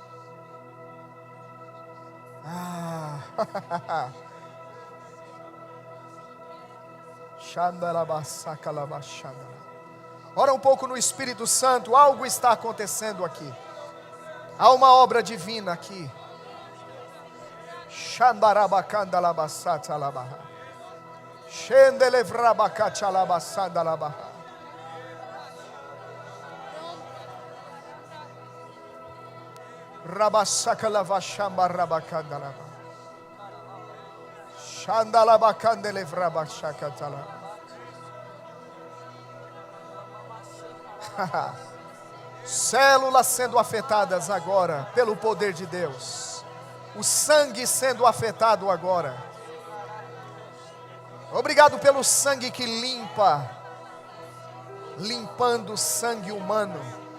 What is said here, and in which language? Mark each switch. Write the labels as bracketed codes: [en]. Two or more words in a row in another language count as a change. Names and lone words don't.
[pt] Ora um pouco no Espírito Santo, algo está acontecendo aqui. Há uma obra divina aqui. Rabasaka lava shamba rabakanda lava. Shandala bakande levraba shakatala. Células sendo afetadas agora pelo poder de Deus. O sangue sendo afetado agora. Obrigado pelo sangue que limpa, limpando o sangue humano.